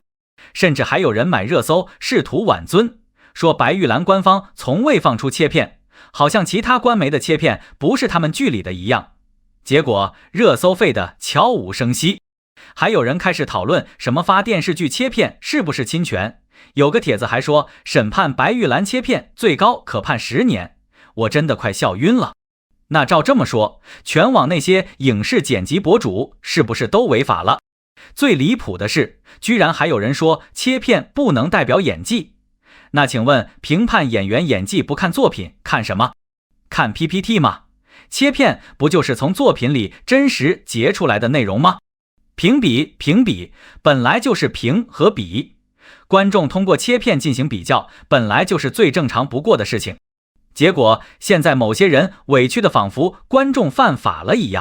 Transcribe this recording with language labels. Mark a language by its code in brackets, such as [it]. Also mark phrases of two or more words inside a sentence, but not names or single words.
[zh] 甚至還有人買熱搜試圖挽尊，說白玉蘭官方從未放出切片，好像其他官媒的切片不是他們劇裡的一樣。結果熱搜廢得悄無聲息。還有人開始討論什麼發電視劇切片是不是侵權，有個帖子還說審判白玉蘭切片最高可判10年，我真的快笑暈了。那照這麼說，全網那些影視剪輯博主是不是都違法了？最離譜的是，居然還有人說切片不能代表演技。那請問評判演員演技不看作品，看什麼？看 PPT 嗎？切片不就是從作品裡真實截出來的內容嗎？評比本來就是評和比，觀眾通過切片進行比較，本來就是最正常不過的事情。結果現在某些人委屈的仿佛觀眾犯法了一樣。